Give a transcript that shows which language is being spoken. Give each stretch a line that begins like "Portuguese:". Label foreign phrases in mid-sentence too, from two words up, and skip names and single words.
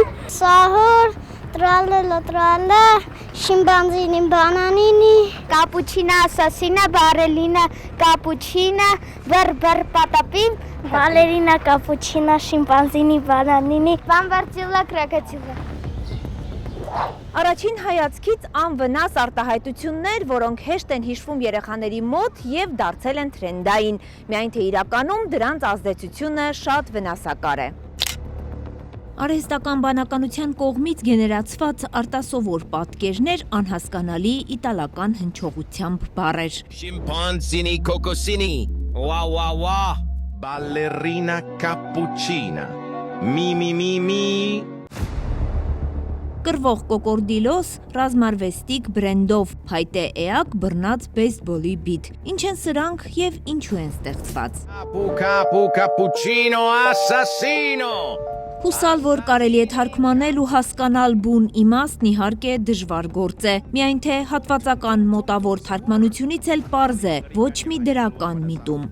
Italian: Sahur, trala, shimpanzini, bananini, cappuccina, assassina, barellina, cappuccina, bar patapim, ballerina, cappuccina, shimpanzini, bananini, bambarzilla, crocodilla.
Armenian: Առաջին հայացքից անվնաս արտահայտություններ, որոնք հեշտ են հիշվում երեխաների մոտ և դարձել են թրենդային, միայն թե իրականում դրանց ազդեցությունը շատ վնասակար է։ Արհեստական բանականության կողմից գեներացված արտասովոր պատկերներ անհասկանալի իտալական հնչողությամբ բառեր։
Italian: Scimpanzini cocosini, wa, ballerina cappuccina, mi.
Armenian: Կռվող կոկորդիլոս, ռազմարվեստիկ բրենդով, փայտե էակ բռնած բեյսբոլի բիթ։ Ինչ են սրանք և ինչու են ստեղծված։
Italian: Capu cappuccino assassino.
Armenian: Հուսալ, որ կարելի է թարգմանել ու հասկանալ բուն իմաստն իհարկե դժվար գործ է, միայն թե հատվածական մոտավոր թարգմանությունից էլ պարզ է, ոչ մի դրական միտում։